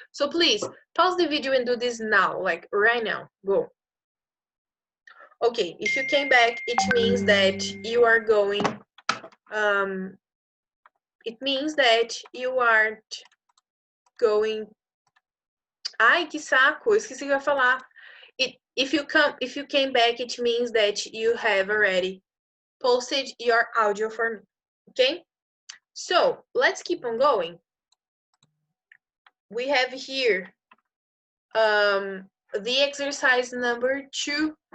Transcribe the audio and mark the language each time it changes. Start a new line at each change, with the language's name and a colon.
English: So please pause the video and do this now, like right now. Go. Okay, if you came back, it means that you are going, it means that you aren't going.
Portuguese: Ai, que saco, eu esqueci o que eu ia falar.
English: If you came back, it means that you have already posted your audio for me, okay? So let's keep on going. We have here the exercise number 2.